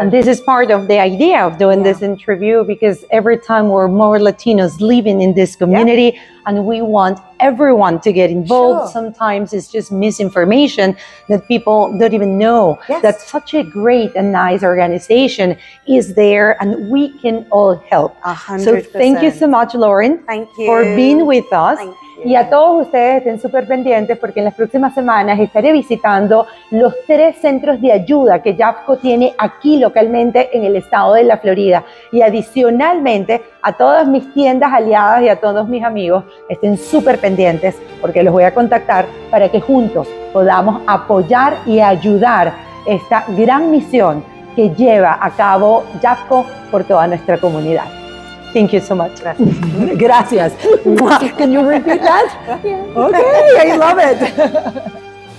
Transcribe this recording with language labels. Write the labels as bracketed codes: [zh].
[en] And this is part of the idea of doing this interview, because every time we're more Latinos living in this community and we want everyone to get involved. Sometimes it's just misinformation that people don't even know that such a great and nice organization is there and we can all help. 100%. So thank you so much, Lauren, for being with us. [es] Y a todos ustedes estén súper pendientes porque en las próximas semanas estaré visitando los 3 centros de ayuda que Jafco tiene aquí localmente en el estado de la Florida. Y adicionalmente a todas mis tiendas aliadas y a todos mis amigos estén súper pendientes porque los voy a contactar para que juntos podamos apoyar y ayudar esta gran misión que lleva a cabo Jafco por toda nuestra comunidad. [en] Thank you so much. Gracias. Can you repeat that? Okay, I love it.